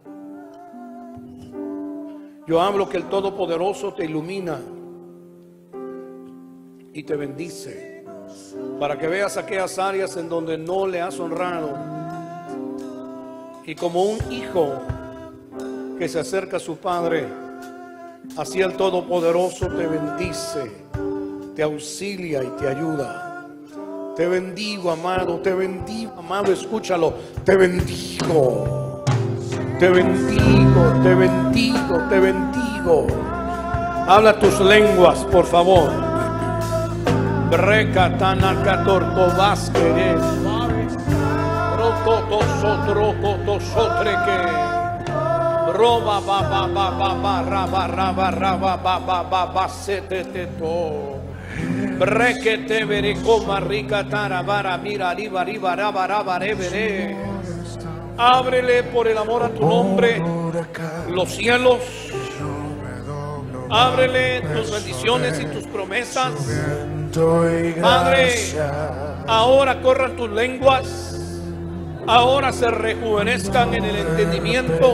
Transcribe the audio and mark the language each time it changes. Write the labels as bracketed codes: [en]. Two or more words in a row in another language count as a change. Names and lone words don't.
[es] Yo hablo que el Todopoderoso te ilumina y te bendice, para que veas aquellas áreas en donde no le has honrado, y como un hijo que se acerca a su padre, así el Todopoderoso te bendice, te auxilia y te ayuda. Te bendigo, amado, te bendigo, amado, escúchalo, te bendigo, te bendigo, te bendigo, te bendigo. Habla tus lenguas, por favor. Roba ba ba ba ba ba raba raba raba ba ba ba ba sete to. Brekete vere coma rica tarabara mira riba riba raba raba revere. Ábrele por el amor a tu nombre los cielos. Ábrele tus bendiciones y tus promesas. Padre, ahora corran tus lenguas. Ahora se rejuvenezcan en el entendimiento.